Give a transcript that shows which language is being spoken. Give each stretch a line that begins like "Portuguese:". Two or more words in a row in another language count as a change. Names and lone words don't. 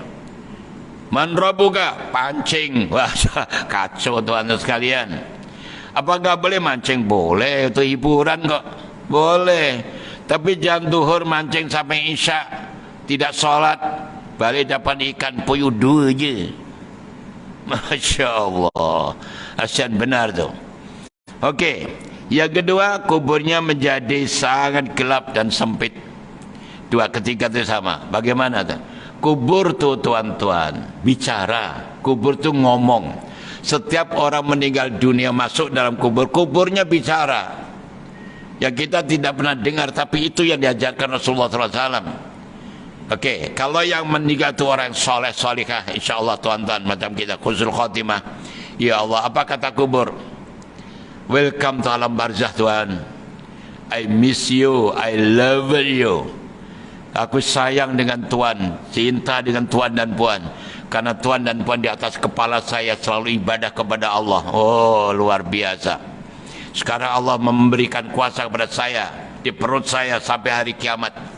Arabic: من ربك,
Malay: pancing. Wah, kacau Tuhan sekalian. Apa nggak boleh mancing? Boleh, itu hiburan kok. Boleh. Tapi jam duhur mancing sampai isya, tidak sholat, balik dapat ikan puyuh dua je.
Arabic: ما شاء الله.
Malay: Asyad benar tu. Okey. Yang kedua, kuburnya menjadi sangat gelap dan sempit. Dua ketiga itu sama. Bagaimana tu? Kubur tu tuan-tuan bicara. Kubur tu ngomong. Setiap orang meninggal dunia masuk dalam kubur, kuburnya bicara. Yang kita tidak pernah dengar, tapi itu yang diajarkan Rasulullah SAW. Okey, kalau yang meninggal itu orang soleh solihah, insyaAllah tuan-tuan macam kita
Arabic: حسن الخاتمة. يا الله,
Malay: apa kata kubur?
English: Welcome to
Malay: alam barzah Tuhan.
English: I miss you, I love you.
Malay: Aku sayang dengan Tuhan, cinta dengan Tuhan dan Puan. Karena Tuhan dan Puan di atas kepala saya selalu ibadah kepada Allah. Oh, luar biasa. Sekarang Allah memberikan kuasa kepada saya di perut saya sampai hari kiamat.